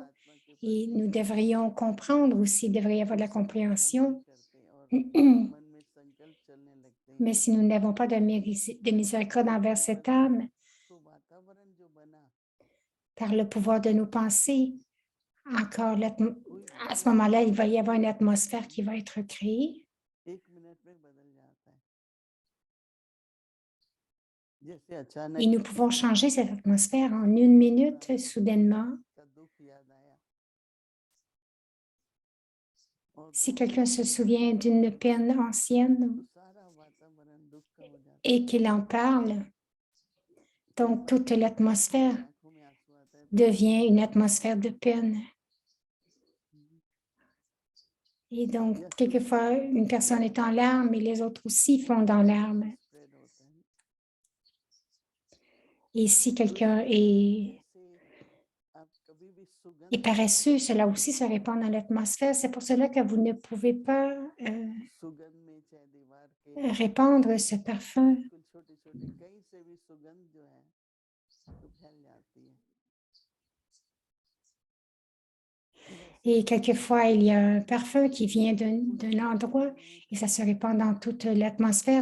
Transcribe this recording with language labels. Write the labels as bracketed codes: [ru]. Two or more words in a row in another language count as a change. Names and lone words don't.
[hi] आत्मा के [fr] Et nous devrions comprendre aussi, il devrait y avoir de la compréhension. [hi] करते हैं और मन में संकल्प चलने लगते हैं [fr] Mais si nous n'avons pas de miséricorde envers cette âme, [hi] तो वातावरण जो बना [fr] par le pouvoir de nos pensées, encore [hi] कोई [fr] à ce moment-là, il va y avoir une atmosphère qui va être créée. [hi] 1 मिनट में बदल जाता है जैसे अचानक [fr] Et nous pouvons changer cette atmosphère en 1 minute, soudainement. [hi] का दुख याद आया और [fr] Si [hi] रो [fr] quelqu'un se souvient d'une peine ancienne [hi] सारा वातावरण दुख का हो जाता [fr] et qu'il en parle, [hi] है [fr] donc toute l'atmosphère [hi] आंखों में आंसू आता है तो [fr] devient une atmosphère de peine. Et donc, quelquefois, une personne est en larmes et les autres aussi font dans larmes. [hi] spread होता है [fr] Et si quelqu'un est paresseux, cela aussi se répand dans l'atmosphère. C'est pour cela que vous ne pouvez pas répandre ce parfum. Et quelquefois, il y a un parfum qui vient d'un endroit et ça se répand dans toute l'atmosphère.